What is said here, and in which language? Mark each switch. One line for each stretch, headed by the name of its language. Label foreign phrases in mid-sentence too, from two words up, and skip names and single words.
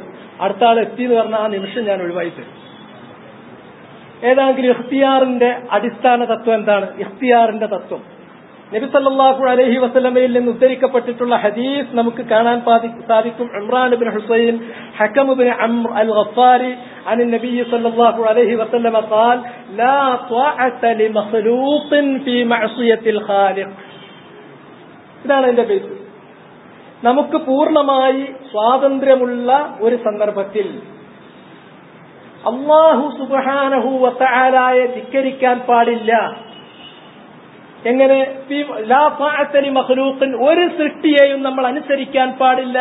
Malayalam: അടുത്ത ആൾ എത്തി എന്ന് പറഞ്ഞാൽ ആ നിമിഷം ഞാൻ ഒഴിവായി തരും. ഏതാണെങ്കിലും ഇഖ്തിയാറിന്റെ അടിസ്ഥാന തത്വം എന്താണ്? ഇഖ്തിയാറിന്റെ തത്വം നബി
Arabic: صلى الله عليه وسلم
Malayalam: നിന്ന് ഉദ്ധരിക്കപ്പെട്ടിട്ടുള്ള ഹദീസ് നമുക്ക് കാണാൻ സാധിക്കും.
Arabic: ഇമ്രാൻ ഇബ്നു ഹുസൈൻ ഹകം ഇബ്നു അംർ അൽ-ഗഫാരി عن النبي صلى الله عليه وسلم قال لا طاعة لمخلوق في معصية الخالق.
Malayalam: ഇതാണ് അതിന്റെ ബേസ്. നമുക്ക് പൂർണ്ണമായി സ്വാതന്ത്ര്യമുള്ള ഒരു സന്ദർഭത്തിൽ
Arabic: الله سبحانه وتعالى
Malayalam: ധിക്കരിക്കാൻ പാടില്ല. എങ്ങനെ?
Arabic: لا طاعة لمخلوق,
Malayalam: ഒരു സൃഷ്ടിയെയും നമ്മൾ അനുസരിക്കാൻ പാടില്ല.